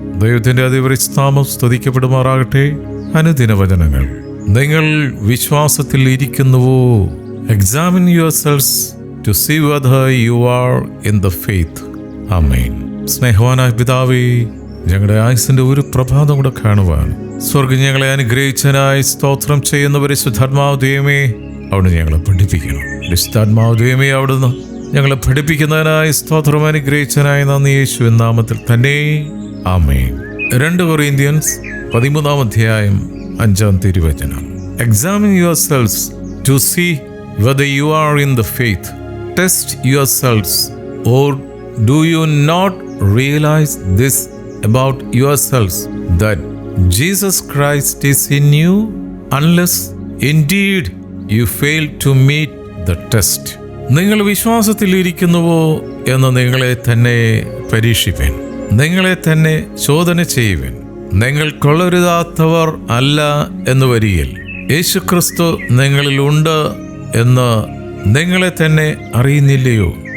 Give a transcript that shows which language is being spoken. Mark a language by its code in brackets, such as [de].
[ml] ദൈവത്തിന്റെ അതിപരിശുദ്ധനാമം സ്തുതിക്കപ്പെടുമാറാകട്ടെ. അനുദിന വചനങ്ങൾ. നിങ്ങൾ വിശ്വാസത്തിൽ ഇരിക്കുന്നുവോ? [en] Examine yourselves to see whether you are in the faith. [ml] ആമേൻ. സ്നേഹവാനായ പിതാവേ, ഞങ്ങളുടെ ആയുസിന്റെ ഒരു പ്രഭാതം കൂടെ കാണുവാൻ സ്വർഗ്ഗം ഞങ്ങളെ അനുഗ്രഹിച്ചതിനായി സ്തോത്രം ചെയ്യുന്ന പരിശുദ്ധാത്മാവ് ദൈവമേ, അവിടുന്ന് ഞങ്ങളെ പഠിപ്പിക്കണം. പരിശുദ്ധാത്മാവ് ദൈവമേ, അവിടുന്ന് ഞങ്ങളെ പഠിപ്പിക്കുന്നതിനായി സ്തോത്രം അനുഗ്രഹിച്ചതിനായി നന്ദി. യേശുവിൻ നാമത്തിൽ തന്നെ ആമേൻ. 2 കൊറിന്ത്യൻസ് 13 അധ്യായം 5 തിരുവചനം. [en] Examine yourselves to see whether you are in the faith. Test yourselves, or do you not realize this about yourselves, that Jesus Christ is in you, unless indeed you fail to meet the test. [ml] നിങ്ങൾ വിശ്വാസത്തിൽ ഇരിക്കുന്നുവോ എന്ന് നിങ്ങളെ തന്നെ പരീക്ഷിപ്പൻ, നിങ്ങളെ തന്നെ ശോധന ചെയ്യുവൻ. നിങ്ങൾ കൊള്ളരുതാത്തവർ അല്ല എന്ന് വരികിൽ യേശുക്രിസ്തു നിങ്ങളിലുണ്ട് എന്ന് നിങ്ങളെ തന്നെ അറിയുന്നില്ലയോ?